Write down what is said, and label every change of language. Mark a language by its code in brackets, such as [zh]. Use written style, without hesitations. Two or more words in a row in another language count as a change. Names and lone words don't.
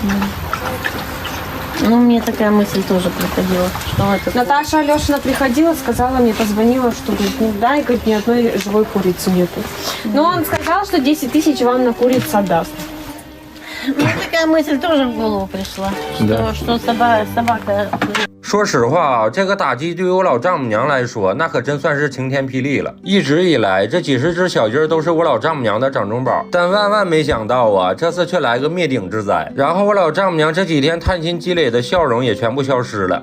[ru] Ну, мне такая мысль тоже приходила, что это... Наташа Алешина приходила, сказала мне, позвонила, что, говорит, не дай, говорит, ни одной живой курицы нету. Но он сказал, что 10 тысяч вам на курицу отдаст. Мне такая мысль тоже в голову пришла, что собака... [zh] 说实话啊，这个打击对于我老丈母娘来说，那可真算是晴天霹雳了。一直以来，这几十只小鸡儿都是我老丈母娘的掌中宝，但万万没想到啊，这次却来个灭顶之灾。然后我老丈母娘这几天叹心积累的笑容也全部消失了。